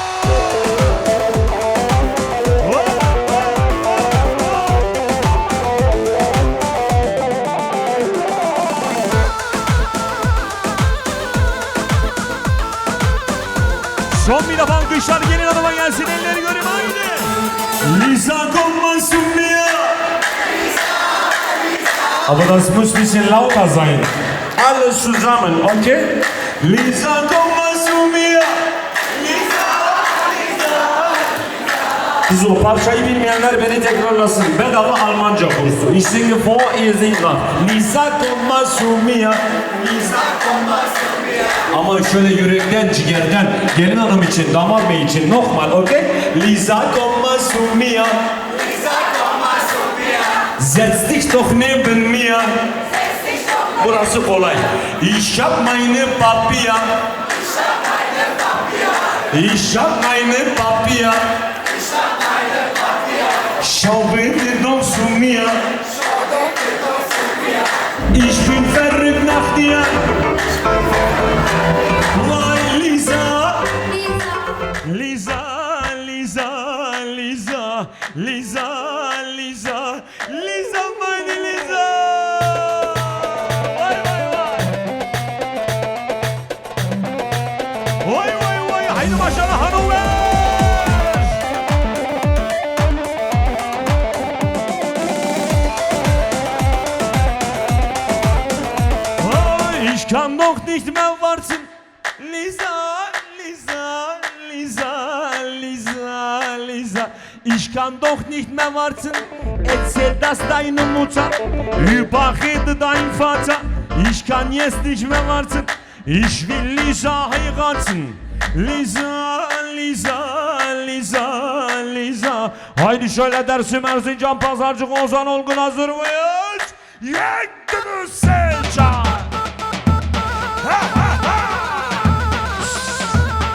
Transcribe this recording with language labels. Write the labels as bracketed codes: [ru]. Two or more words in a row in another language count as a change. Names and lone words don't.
[tr] Son bir defa alkışlar gelin adama gelsin, elleri göreyim haydi. [de] Lisa komma sumia. Aber das muss ein bisschen lauter sein. Alles zusammen, okay? Lisa komma sumia. [tr] So, parçayı bilmeyenler beni tekrarlasın. Bedava Almanca kursu. [de] Ich singe vor, ihr singt nach. Lisa komma sumia. Lisa komma sumia. [tr] Ama şöyle yürekten, ciğerden, gelin hanım için, damat bey için normal, okey? [de] Lisa komma zu mir. Lisa komma zu mir. Setz dich doch neben mir. [tr] Burası kolay. [de] Ich hab meine Papier. Ich hab meine Papier. Ich hab meine Papier. Ich hab meine Papier. Schau bitte doch zu mir. Schau bitte doch zu mir. Ich bin verrückt nach dir. Vay Lisa, Lisa, Lisa, Lisa, Lisa, Lisa, Lisa, meine Lisa. [tr] Vay vay vay. Vay vay vay. Haydi maşallah hanımlar. [de] Ich kann doch nicht mehr warten. Lisa, Lisa, Lisa, Lisa, Lisa. Ich kann doch nicht mehr warten. Erzähl das deine Mutter. Überrede dein Vater. Ich kann jetzt nicht mehr warten. Ich will Lisa heiraten. Lisa, Lisa, Lisa, Lisa. [tr] Haydi şöyle dersim Erzincan Pazarcık Ozan Olgun hazır mıyız? Yektiniz Selcan.